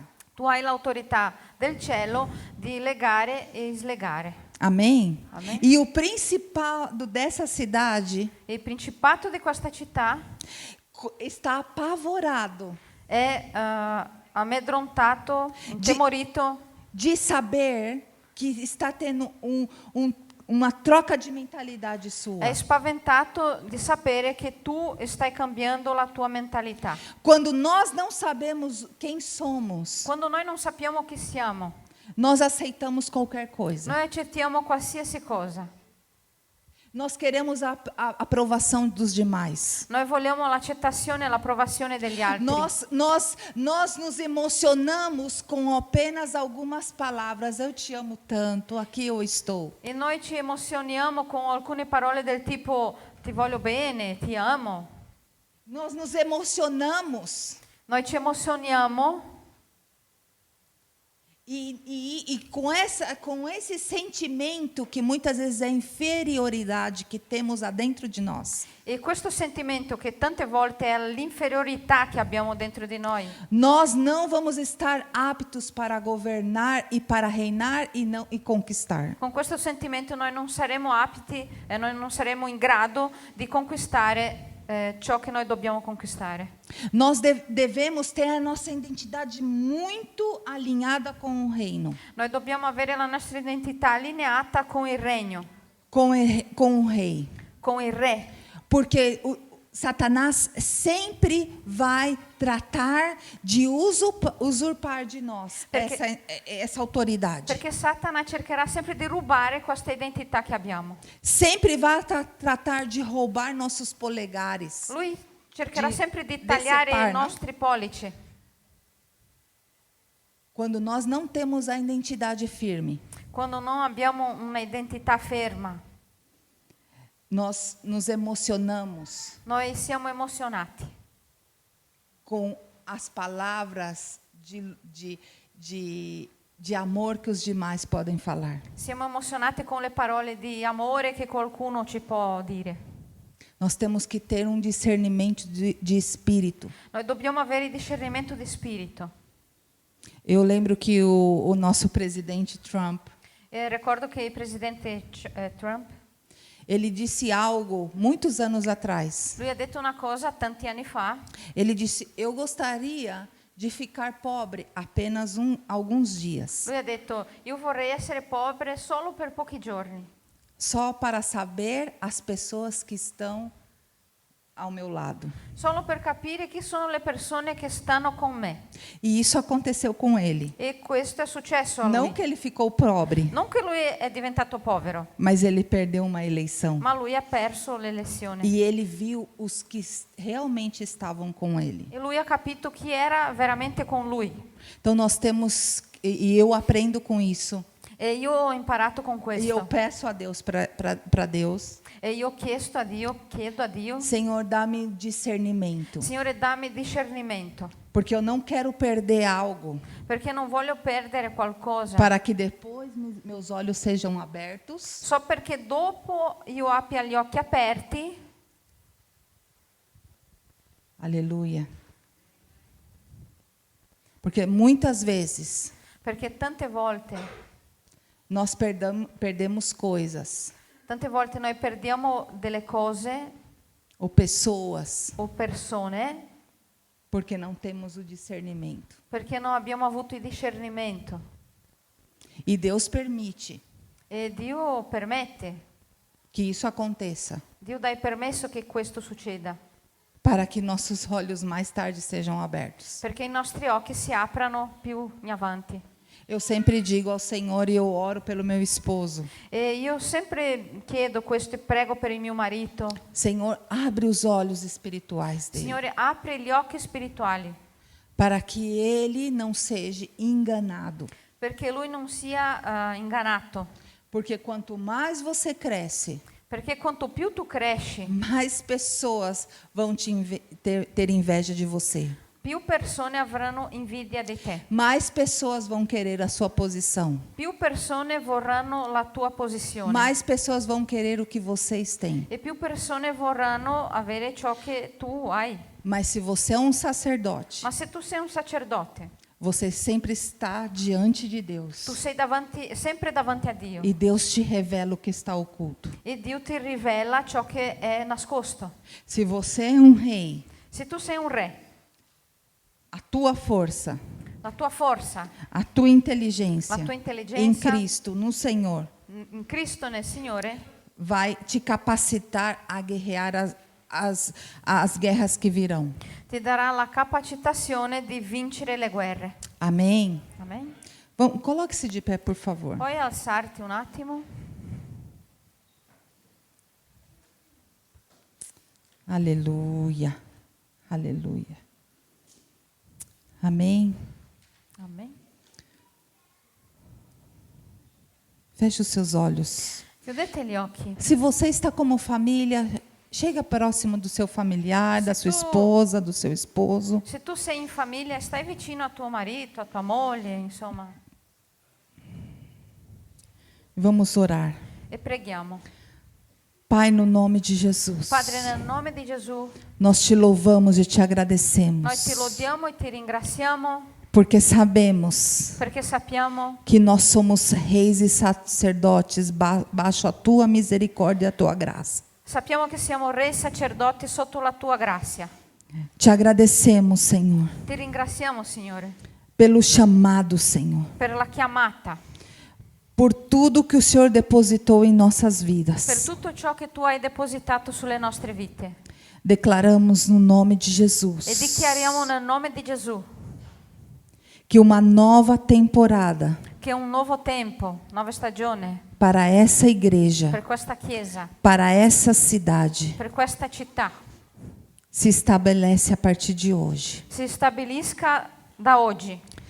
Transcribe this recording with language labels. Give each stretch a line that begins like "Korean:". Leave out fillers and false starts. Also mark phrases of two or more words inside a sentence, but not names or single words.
Italian: Tu hai l'autorità del cielo di legare e slegare.
Portuguese: Amém? Amém. E o principado dessa cidade
Italian: E il principato di questa città
Portuguese: está apavorado
Italian: è amedrontato, intemorito
Portuguese: de saber que está tendo uma troca de mentalidade sua.
Italian: è spaventato di sapere che tu stai cambiando la tua mentalità.
Portuguese: Quando nós não sabemos quem somos,
Italian: Quando noi non sappiamo chi siamo,
Portuguese: nós aceitamos qualquer coisa.
Italian: noi accettiamo qualsiasi cosa.
Portuguese: Nós queremos a aprovação dos demais.
Italian: Noi vogliamo l'accettazione e l'approvazione degli altri.
Portuguese: Nós nos emocionamos com apenas algumas palavras. Eu te amo tanto, aqui eu estou.
Italian: E noi ci emozioniamo con alcune parole del tipo ti voglio bene, ti amo.
Portuguese: Nós nos emocionamos.
Italian: Noi ci emozioniamo
Portuguese: E com esse sentimento que muitas vezes é inferioridade que temos dentro de nós.
Italian: e questo sentimento che tante volte è l'inferiorità che abbiamo dentro di noi.
Portuguese: Nós não vamos estar aptos para governar e para reinar e conquistar.
Italian: Con questo sentimento noi non saremo apti e noi non saremo in grado di conquistare ciò che noi dobbiamo conquistare.
Portuguese: Nós devemos ter a nossa identidade muito alinhada com o reino,
Italian: Noi dobbiamo avere la nostra identità allineata con il regno,
Portuguese: com o rei.
Italian: con il re.
Portuguese: Porque Satanás sempre vai tratar de usurpar de nós essa autoridade.
Italian: Perché Satana cercherà sempre di rubare questa identità che abbiamo.
Portuguese: Sempre vai tratar de roubar nossos polegares.
Italian: Lui cercherà Di sempre di tagliare
Portuguese: decepar,
Italian: i no? nostri pollici.
Portuguese: Quando nós não temos a identidade firme,
Italian: Quando non abbiamo una identità ferma,
Portuguese: nós nos emocionamos.
Italian: noi siamo emozionati.
Portuguese: com as palavras de amor que os demais podem falar.
Italian: Siamo emozionati con le parole di amore che qualcuno ci può dire.
Portuguese: Nós temos que ter um discernimento de espírito.
Italian: Noi dobbiamo avere il discernimento di spirito.
Portuguese: Eu lembro que o nosso presidente Trump,
Italian: Ricordo che il presidente Trump,
Portuguese: ele disse algo muitos anos atrás.
Italian: lui ha detto una cosa tanti anni fa.
Portuguese: Ele disse: eu gostaria de ficar pobre apenas alguns dias,
Italian: Lui ha detto: io vorrei essere povero solo per pochi giorni,
Portuguese: só para saber as pessoas que estão ao meu lado.
Italian: solo per capire chi sono le persone che stanno con me.
Portuguese: E isso aconteceu com ele.
Italian: E questo è successo a
Portuguese: Não
Italian: lui.
Portuguese: que ele ficou pobre,
Italian: Non che lui è diventato povero,
Portuguese: mas ele perdeu uma eleição.
Italian: ma lui ha perso l'elezione.
Portuguese: E ele viu os que realmente estavam com ele.
Italian: E lui ha capito chi era veramente con lui.
Portuguese: Então nós temos, e eu aprendo com isso.
Italian: E io ho imparato con
Portuguese: E eu
Italian: questo.
Portuguese: peço a Deus, para Deus,
Italian: E io chiedo a Dio,
Portuguese: Senhor, dá-me discernimento,
Italian: Signore, dammi discernimento,
Portuguese: porque eu não quero perder algo,
Italian: perché non voglio perdere qualcosa.
Portuguese: para que depois meus olhos sejam abertos
Italian: So perché dopo io abbia gli occhi aperti.
Portuguese: Aleluia. Porque muitas vezes
Italian: Perché tante volte
Portuguese: nós perdemos coisas
Italian: noi perdiamo delle cose
Portuguese: ou pessoas
Italian: o persone
Portuguese: porque não temos o discernimento.
Italian: perché non abbiamo avuto il discernimento.
Portuguese: E Deus permite
Italian: E Dio permette,
Portuguese: que isso aconteça
Italian: Dio dà il permesso che questo succeda,
Portuguese: para que nossos olhos mais tarde sejam abertos.
Italian: perché i nostri occhi si aprano più in avanti.
Portuguese: Eu sempre digo ao Senhor e eu oro pelo meu esposo:
Italian: E io sempre chiedo questo e prego per il mio marito.
Portuguese: Senhor, abre os olhos espirituais dele,
Italian: Signore, apri gli occhi spirituali,
Portuguese: para que ele não seja enganado.
Italian: perché lui non sia ingannato.
Portuguese: Porque quanto mais você cresce,
Italian: Perché quanto più tu cresci,
Portuguese: mais pessoas vão ter inveja de você.
Italian: più persone avranno invidia di te.
Portuguese: Mais pessoas vão querer a sua posição.
Italian: Più persone vorranno la tua posizione.
Portuguese: Mais pessoas vão querer o que vocês têm.
Italian: E più persone vorranno avere ciò che tu hai.
Portuguese: Mas se você é um sacerdote,
Italian: Ma se tu sei un sacerdote,
Portuguese: você sempre está diante de Deus.
Italian: tu sei sempre davanti a Dio.
Portuguese: E Deus te revela o que está oculto.
Italian: E Dio ti rivela ciò che è nascosto.
Portuguese: Se você é um rei,
Italian: Se tu sei un re,
Portuguese: a tua força,
Italian: la tua forza
Portuguese: a tua inteligência
Italian: La tua
Portuguese: em
Italian: intelligenza
Portuguese: Cristo, no Senhor,
Italian: in Cristo, nel Signore,
Portuguese: vai te capacitar a guerrear as guerras que virão.
Italian: ti darà la capacitazione di vincere le guerre.
Portuguese: Amém?
Italian: Amen.
Portuguese: Coloque-se de pé, por favor.
Italian: Puoi alzarti un attimo?
Portuguese: Aleluia. Aleluia. Amém.
Italian: Amen.
Portuguese: Feche os seus olhos.
Italian: Chiudete gli occhi.
Portuguese: Se você está como família, chega próximo do seu familiar, da sua
Italian: tu-
Portuguese: esposa, do seu esposo.
Italian: Se tu sei in famiglia, stai vicino a tuo marito, a tua moglie, insomma,
Portuguese: Vamos orar.
Italian: e preghiamo.
Portuguese: Pai, no nome de Jesus,
Italian: Padre, nel nome di Gesù,
Portuguese: nós te louvamos e te agradecemos,
Italian: noi ti lodiamo e ti ringraziamo
Portuguese: porque sabemos
Italian: perché sappiamo
Portuguese: que nós somos reis e sacerdotes baixo a tua misericórdia e a tua graça.
Italian: Sappiamo che siamo re e sacerdoti sotto la tua grazia.
Portuguese: Te agradecemos, Senhor,
Italian: Ti ringraziamo, Signore,
Portuguese: pelo chamado, Senhor,
Italian: per la chiamata,
Portuguese: por tudo que o Senhor depositou em nossas
Italian: per
Portuguese: vidas.
Italian: tutto ciò che tu hai depositato sulle nostre vite.
Portuguese: Declaramos no nome de
Italian: E
Portuguese: Jesus
Italian: dichiariamo nel nome di Gesù
Portuguese: que uma nova temporada
Italian: che un nuovo tempo, nuova stagione
Portuguese: para essa igreja,
Italian: per questa chiesa,
Portuguese: para essa cidade,
Italian: per questa città,
Portuguese: se estabelece a partir de hoje.
Italian: si stabilisca da oggi.